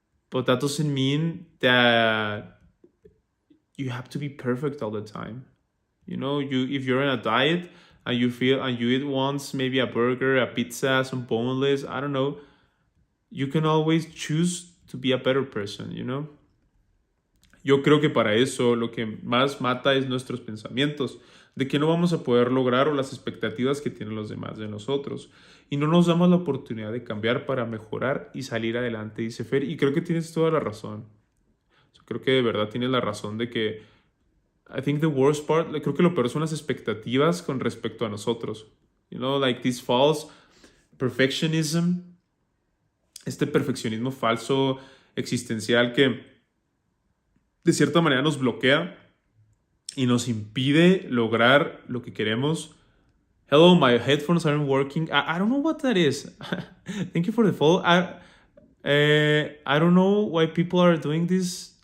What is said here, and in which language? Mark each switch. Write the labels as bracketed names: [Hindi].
[English] But that doesn't mean that you have to be perfect all the time. If you're on a diet and you eat once maybe a burger, a pizza, some boneless, I don't know, you can always choose to be a better person. [Spanish] Yo creo que para eso lo que más mata es nuestros pensamientos, de que no vamos a poder lograr, o las expectativas que tienen los demás de nosotros. Y no nos damos la oportunidad de cambiar para mejorar y salir adelante, dice Fer. Y creo que tienes toda la razón. Creo que de verdad tienes la razón de que [English] I think the worst part, [Spanish] creo que lo peor son las expectativas con respecto a nosotros. [English] This false perfectionism, [Spanish] este perfeccionismo falso existencial que de cierta manera nos bloquea y nos impide lograr lo que queremos. [English] Hello, my headphones aren't working. I don't know what that is. Thank you for the follow. I don't know why people are doing this.